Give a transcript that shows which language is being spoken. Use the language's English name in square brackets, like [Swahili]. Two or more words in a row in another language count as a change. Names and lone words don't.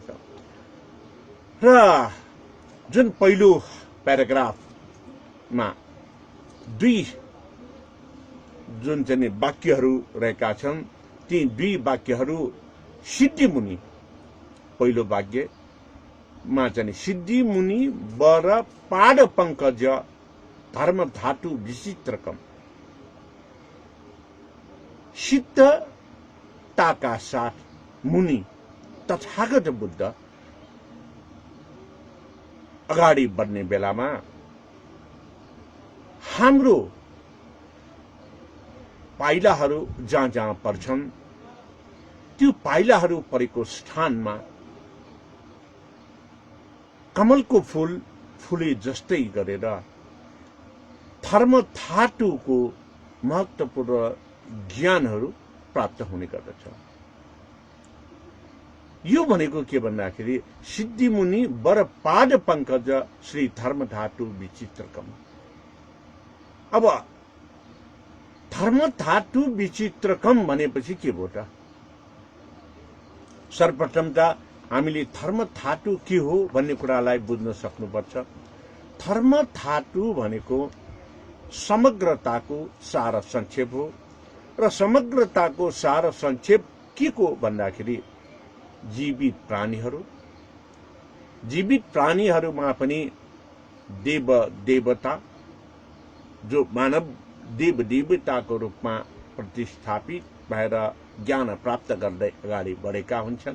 [Nepali] र जुन पहिलो प्याराग्राफमा दुई जुन चाहिँ वाक्यहरू रहेका छन्, ती दुई वाक्यहरू सिद्धिमुनि पहिलो वाक्यमा चाहिँ [Sanskrit] सिद्धिमुनि वर पाद पंकज धर्म धातु विचित्रकम, [Nepali] सिद्धताका साथ मुनि तथागत बुद्ध अगाडि बढ्ने बेलामा हाम्रो पाइलाहरू जहाँ जहाँ पर्छन् त्यो पाइलाहरू परेको स्थानमा कमलको फूल फुले जस्तै गरेर धर्मधातुको महत्त्वपूर्ण ज्ञानहरू प्राप्त हुने गर्दछ। यो भनेको के भन्दाखेरि [Sanskrit] सिद्धिमुनि वर पाद पङ्कज श्री धर्मधातु विचित्रकम। [Nepali] अब [Sanskrit] धर्मधातु विचित्रकम [Nepali] भनेपछि के भयो त? सर्वप्रथम त हामीले धर्मधातु के हो भन्ने कुरालाई बुझ्न सक्नुपर्छ। धर्मधातु भनेको समग्रताको सार संक्षेप हो र समग्रताको सार संक्षेप के को भन्दाखेरि जीवित प्राणीहरूमा पनि देव देवता जो मानव देव देवताको रूपमा प्रतिस्थापित भएर ज्ञान प्राप्त गर्दै अगाडि बढेका हुन्छन्।